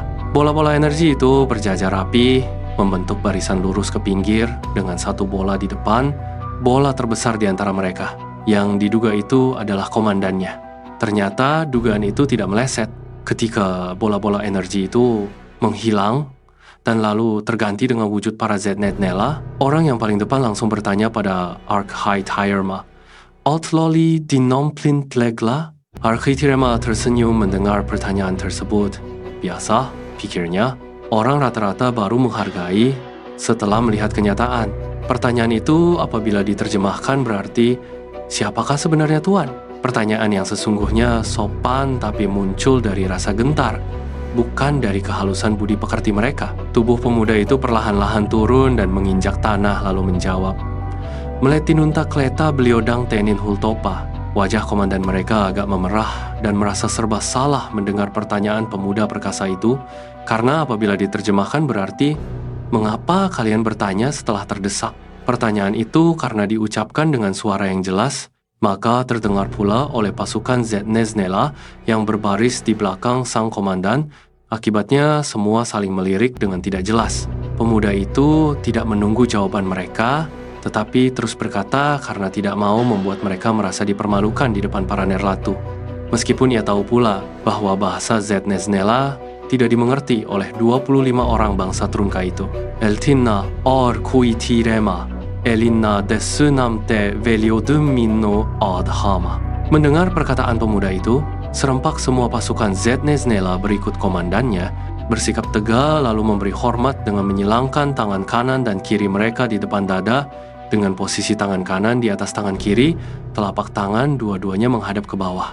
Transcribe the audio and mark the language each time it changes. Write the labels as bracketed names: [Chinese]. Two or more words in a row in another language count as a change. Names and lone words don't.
[Indonesian] Bola-bola energi itu berjajar rapi, membentuk barisan lurus ke pinggir dengan satu bola di depan, bola terbesar di antara mereka, yang diduga itu adalah komandannya. Ternyata dugaan itu tidak meleset ketika bola-bola energi itu menghilang dan lalu terganti dengan wujud para Zednet Nela. Orang yang paling depan langsung bertanya pada Archaithirema, "Outloli dinomplin tlegla?" Archaithirema tersenyum mendengar pertanyaan tersebut. Biasa, pikirnya, orang rata-rata baru menghargai setelah melihat kenyataan. Pertanyaan itu apabila diterjemahkan berarti, siapakah sebenarnya Tuan? Pertanyaan yang sesungguhnya sopan tapi muncul dari rasa gentar, bukan dari kehalusan budi pekerti mereka. Tubuh pemuda itu perlahan-lahan turun dan menginjak tanah lalu menjawab, "Meletinunta kleta beliodang tenin hultopa." Wajah komandan mereka agak memerah dan merasa serba salah mendengar pertanyaan pemuda perkasa itu, karena apabila diterjemahkan berarti, "Mengapa kalian bertanya setelah terdesak?" Pertanyaan itu karena diucapkan dengan suara yang jelas, maka terdengar pula oleh pasukan Zedneznela yang berbaris di belakang sang komandan. Akibatnya semua saling melirik dengan tidak jelas. Pemuda itu tidak menunggu jawaban mereka, tetapi terus berkata karena tidak mau membuat mereka merasa dipermalukan di depan para Nerlatu. Meskipun ia tahu pula bahwa bahasa Zedneznela tidak dimengerti oleh 25 orang bangsa Trunka itu. Eltinna or kuitirema, elinna desunamte veliodum minno adhama. Mendengar perkataan pemuda itu, serempak semua pasukan Zedneznela berikut komandannya, bersikap tegar lalu memberi hormat dengan menyilangkan tangan kanan dan kiri mereka di depan dada, dengan posisi tangan kanan di atas tangan kiri, telapak tangan dua-duanya menghadap ke bawah.